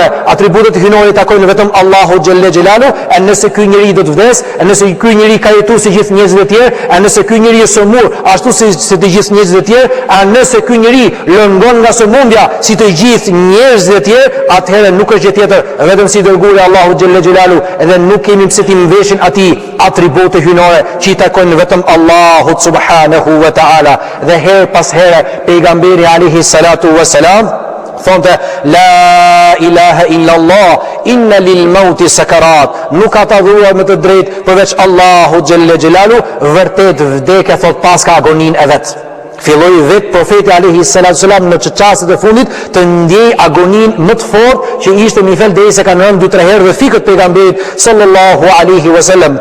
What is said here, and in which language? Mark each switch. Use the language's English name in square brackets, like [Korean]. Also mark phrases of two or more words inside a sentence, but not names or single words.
[Albanian] Atributet hynore i takojnë vetëm Allahu [Arabic] جل جلاله. [Albanian] E nëse ky njeri do të vdes, e nëse ky njeri ka jetuar si gjithë njerëzit e tjerë, e nëse ky njeri është sëmur ashtu si të gjithë njerëzit e tjerë, a nëse ky njeri lëngon nga sëmundja si të gjithë njerëzit e tjerë, atëherë nuk është gjë tjetër vetëm si dërguari Allahu [Arabic] جل جلاله, [Albanian] edhe nuk kemi pse të mbeshin atij atribute hynore që i takojnë vetëm Allahut [Arabic] سبحانه وتعالى. [Albanian] Dhe her pas here pejgamberi [Arabic] عليه الصلاة والسلام [Albanian] thonte [Arabic] لا إله إلا الله إن للموت سكرات, [Albanian] nuk ka të dhuruar me të drejtë përveç Allahu [Arabic] جل جلاله, [Albanian] vërtet vdekja thot pas ka agonin e vet. Filloi vetë profeti [Arabic] عليه الصلاة والسلام [Albanian] në çastet e fundit të ndjej agonin më të fortë që ishte në nivel derisa kanë rënë 2-3 herë dhe fikët pejgamberit [Arabic] صلى الله عليه وسلم.